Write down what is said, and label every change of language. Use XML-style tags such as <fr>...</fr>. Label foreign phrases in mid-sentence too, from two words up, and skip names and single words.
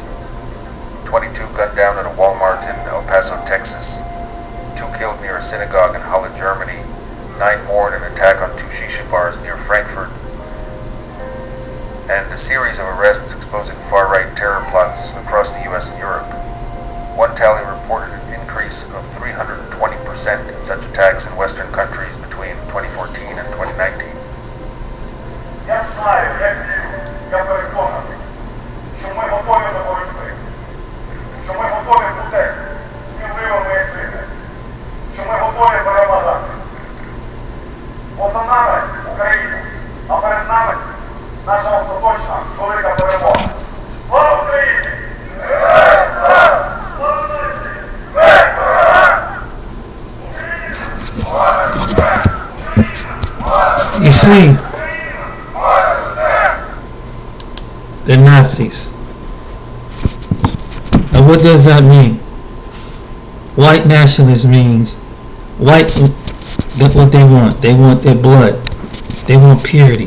<en>22 gunned down at a Walmart in El Paso, Texas, 2 killed near a synagogue in Halle, Germany, 9 more in an attack on 2 shisha bars near Frankfurt, and a series of arrests exposing far-right terror plots across the US and Europe. One tally reported an increase of 320% in such attacks in Western countries between 2014 and 2019.</en> <uk>Я знаю, я вірю, я переконаний, що ми готові до боротьби, що ми готові бути сміливими і сильними, що ми готові перемагати. Бо за нами Україна, а перед нами наша остаточна велика перемога. Слава Україні! Героям слава! Слава нації! Смерть ворогам! Україна!</uk> <en>You see, they're Nazis. Now what does that mean? White nationalist means white, that's what they want. They want their blood. They want purity.</en>